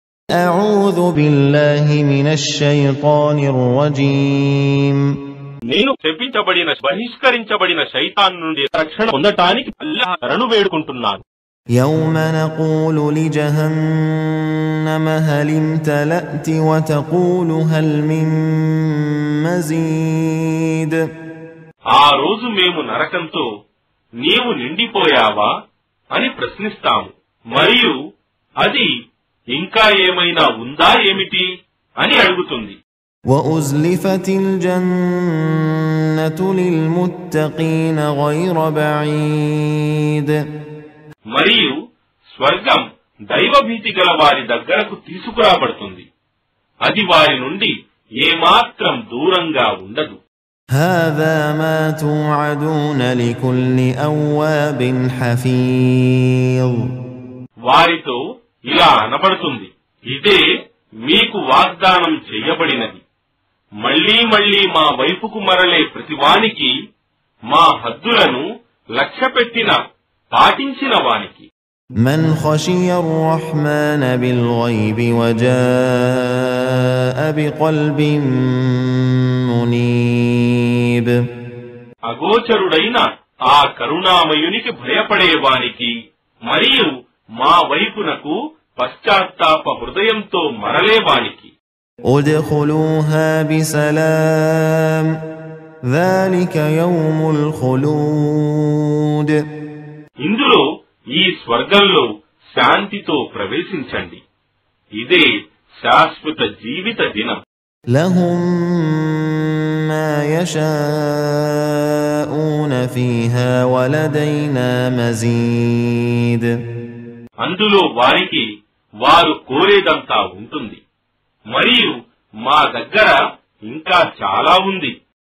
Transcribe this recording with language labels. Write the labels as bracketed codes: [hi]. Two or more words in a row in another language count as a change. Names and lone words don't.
[ar] أعوذ بالله من الشيطان الرجيم [te] నేను శపించబడిన బహిష్కరించబడిన శైతాన్ నుండి రక్షణ పొందటానికి అల్లాహ్ శరణు వేడుకుంటున్నాను. [ar] يوم نقول لجهنم هل امتلأت وتقول هل من مزيد [te] ఆ రోజు మేము నరకంతో నీవు నిండిపోయావా అని ప్రశ్నిస్తాము, మరియు అది ఇంకా ఏమైనా ఉందా ఏమిటి అని అడుగుతుంది. [ar] وأزلفت الجنة للمتقين غير بعيد [te] మరియు స్వర్గం దైవభీతి గల వారి దగ్గరకు తీసుకురాబడుతుంది, అది వారి నుండి ఏమాత్రం దూరంగా ఉండదు. [ar] هذا ما توعدون لكل أواب حفيظ [te] వారితో ఇలా అనబడుతుంది, ఇదే మీకు వాగ్దానం చేయబడినది, మళ్లీ మళ్లీ మా వైపుకు మరలే ప్రతివానికి, మా హద్దులను లక్ష్యపెట్టిన పాటించిన వానికి. [ar] من خشي الرحمن بالغيب وجاء بقلب منيب [te] అగోచరుడైన ఆ కరుణామయునికి భయపడేవానికి, మరియు మా వైపునకు పశ్చాత్తాప హృదయంతో మరలేవానికి. [ar] ادخلوها بسلام ذلك يوم الخلود [te] ఇందులో ఈ స్వర్గంలో శాంతితో ప్రవేశించండి, ఇదే శాశ్వత జీవిత దినం. [ar] لهم ما يشاءون فيها ولدينا مزيد [te] అందులో వారికి వారు కోరేదంతా ఉంటుంది, మరియు మా దగ్గర ఇంకా చాలా ఉంది.